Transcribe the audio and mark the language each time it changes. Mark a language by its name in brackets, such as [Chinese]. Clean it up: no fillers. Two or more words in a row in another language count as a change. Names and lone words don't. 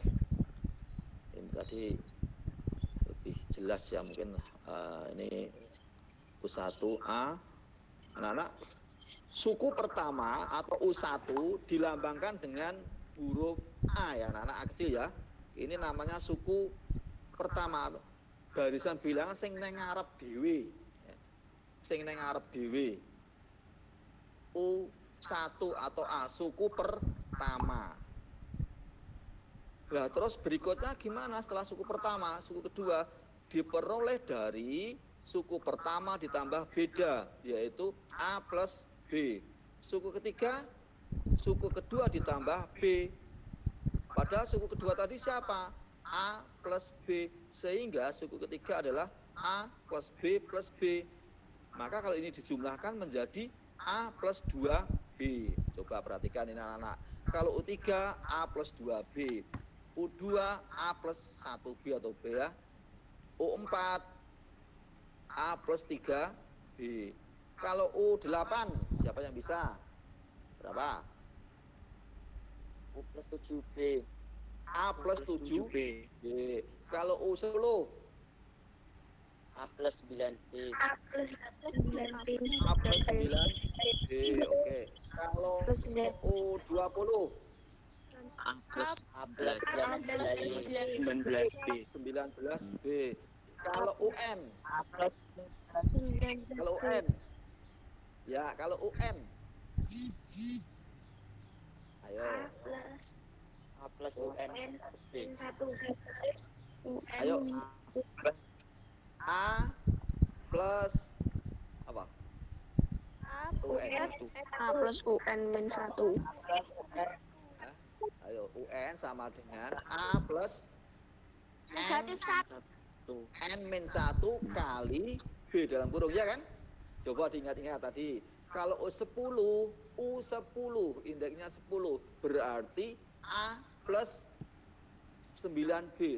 [Indonesian] Ini tadi lebih jelas ya mungkin ini U1A. Anak-anak, suku pertama atau U1 dilambangkan dengan huruf A ya anak-anak kecil ya. Ini namanya suku pertama. Barisan bilangan [Javanese] sing neng ngarep dhewe. Sing neng ngarep dhewe. [Indonesian] U1 atau A, suku pertama. Nah, terus berikutnya gimana setelah suku pertama? Suku kedua diperoleh dari suku pertama ditambah beda, yaitu A plus B. Suku ketiga, suku kedua ditambah B Padahal suku kedua tadi siapa? A plus B. Sehingga suku ketiga adalah A plus B plus B. Maka kalau ini dijumlahkan menjadi A plus 2B. Coba perhatikan ini anak-anak. Kalau U3 A plus 2B. U2 A plus 1B atau B ya. U4 A plus 3B. Kalau U8 siapa yang bisa? Berapa? U plus 7B. A plus 7B. Kalau U10 A plus 9B. A plus 9B. A plus 9B. Oke. Kalau U20 A plus 19B. 19B. Kalau UN A plus Kalau UN ya, kalau UN ayo A plus UN B. ayo A plus apa? UN. A plus UN min 1. Ayo UN sama dengan A plus N min 1 kali B dalam kurung, ya kan? Coba diingat-ingat tadi. Kalau U10 indeksnya 10 berarti A plus 9B.